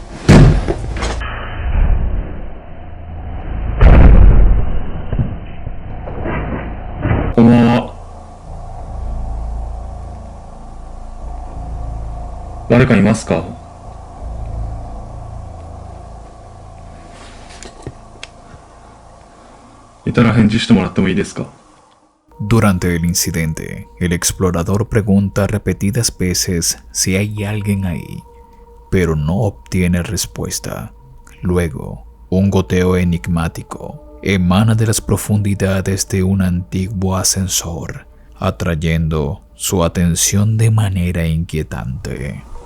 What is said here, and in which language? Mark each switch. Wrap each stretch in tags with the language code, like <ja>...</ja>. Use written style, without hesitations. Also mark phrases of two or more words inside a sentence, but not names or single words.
<ja>こんばんは。誰かいますか？いたら返事してもらってもいいですか？</ja> <es>Durante el incidente, el explorador pregunta repetidas veces si hay alguien ahí, pero no obtiene respuesta. Luego, un goteo enigmático emana de las profundidades de un antiguo ascensor, atrayendo su atención de manera inquietante.</es>